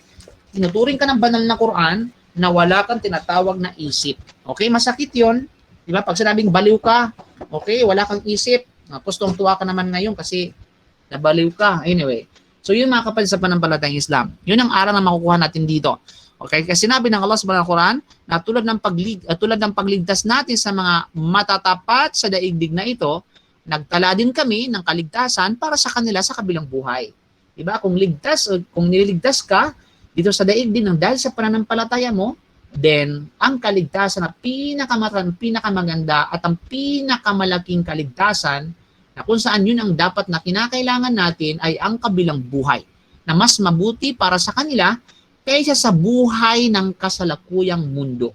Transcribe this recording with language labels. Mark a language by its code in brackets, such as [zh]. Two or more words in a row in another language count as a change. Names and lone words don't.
[tl] Tinuturing ka ng banal na Quran na wala kang tinatawag na isip. Okay, masakit yon, diba? Pag sinabing baliw ka, okay, wala kang isip, tapos tuwa ka naman ngayon kasi nabaliw ka. Anyway, so yun mga kapatid sa panampalatayang Islam. Yun ang aral na makukuha natin dito. Okay, kasi sinabi ng Allah [ar] سبحانه وتعالى [tl] na tulad ng pagligtas natin sa mga matatapat sa daigdig na ito, nagtala din kami ng kaligtasan para sa kanila sa kabilang buhay. Diba? Kung nililigtas ka dito sa daigdig ng dahil sa pananampalataya mo, then ang kaligtasan na pinakamaganda at ang pinakamalaking kaligtasan na kung saan yun ang dapat na kinakailangan natin ay ang kabilang buhay na mas mabuti para sa kanila kaysa sa buhay ng kasalukuyang mundo.